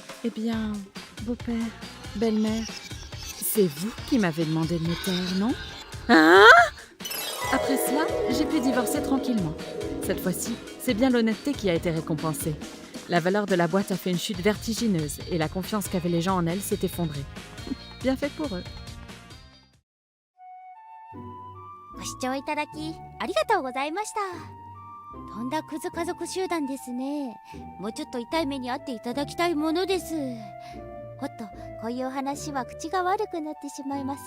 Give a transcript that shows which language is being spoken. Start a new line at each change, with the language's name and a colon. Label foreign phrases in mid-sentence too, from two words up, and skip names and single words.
French: Eh bien, beau-père, belle-mère, c'est vous qui m'avez demandé de me taire, non? Hein? Après cela, j'ai pu divorcer tranquillement. Cette fois-ci, c'est bien l'honnêteté qui a été récompensée. La valeur de la boîte a fait une chute vertigineuse et la confiance qu'avaient les gens en elle s'est effondrée. Bien fait pour eux.
Japanese: ご視聴いただきありがとうございました。とんだクズ家族集団ですね。もうちょっと痛い目に遭っていただきたいものです。おっと、こういう話は口が悪くなってしまいます。